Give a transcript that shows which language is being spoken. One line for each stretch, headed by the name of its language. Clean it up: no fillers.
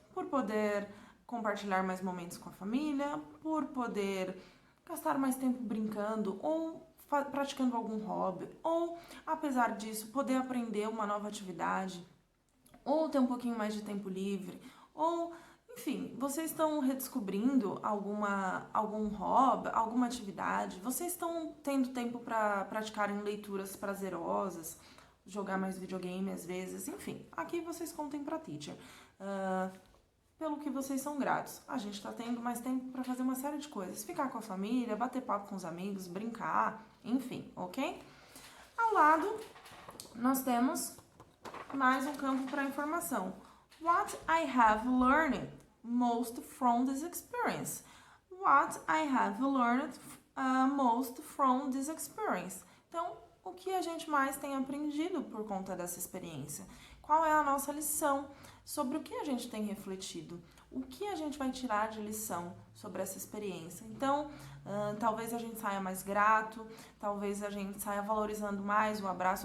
Portuguese: Por poder compartilhar mais momentos com a família, por poder gastar mais tempo brincando ou praticando algum hobby, ou, apesar disso, poder aprender uma nova atividade, ou ter um pouquinho mais de tempo livre, ou, enfim, vocês estão redescobrindo algum hobby, alguma atividade, vocês estão tendo tempo para praticarem leituras prazerosas, jogar mais videogame às vezes, enfim, aqui vocês contem pra teacher. Pelo que vocês são gratos. A gente tá tendo mais tempo para fazer uma série de coisas. Ficar com a família, bater papo com os amigos, brincar, enfim, ok? Ao lado, nós temos mais um campo para informação.
English: What I have learned most from this experience. What I have learned most from this experience.
Portuguese: Então, o que a gente mais tem aprendido por conta dessa experiência? Qual é a nossa lição? Sobre o que a gente tem refletido? O que a gente vai tirar de lição sobre essa experiência? Então, talvez a gente saia mais grato, talvez a gente saia valorizando mais o abraço.